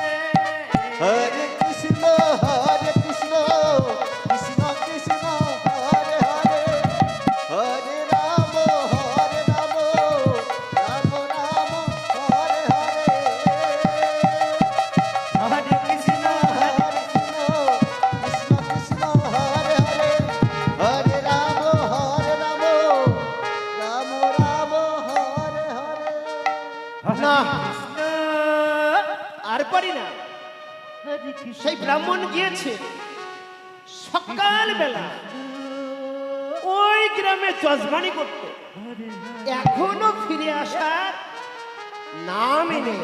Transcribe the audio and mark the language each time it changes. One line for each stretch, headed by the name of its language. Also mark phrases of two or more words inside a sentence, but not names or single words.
Sanskrit: Hare Krishna, Krishna Krishna, Hare Hare, Hare Rama, Rama Rama, Hare Hare. হরে কৃষ্ণ, হরে Hare Krishna, Krishna Krishna, Hare Hare, Hare Rama, Rama Rama, Hare Hare.
Bangla: না, কৃষ্ণ, আর পারি না।
Sanskrit: হরে কৃষ্ণ।
Bangla: সেই ব্রাহ্মণ গিয়েছে সকালবেলা ওই গ্রামে যজমানি করতে, এখনো ফিরে আসার নামই নেই।